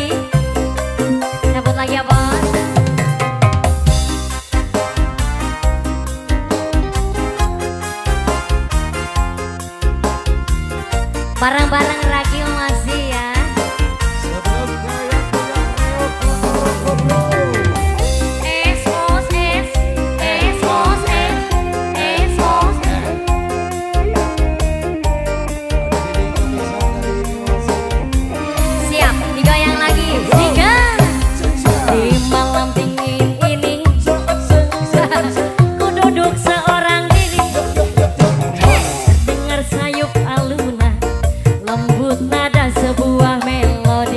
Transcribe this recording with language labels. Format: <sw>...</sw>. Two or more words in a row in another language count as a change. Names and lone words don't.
<id>Cabut lagi ya bos. Bareng-bareng Ragil masih ya. Sebelumnya yang punya reok Bro.</id> <es>Esos es, esos es, esos es.</es> <id>Siap, digoyang lagi. Tiga. Di malam dingin ini ku duduk seorang diri, dengar sayup alunan lembut nada sebuah melodi.</id>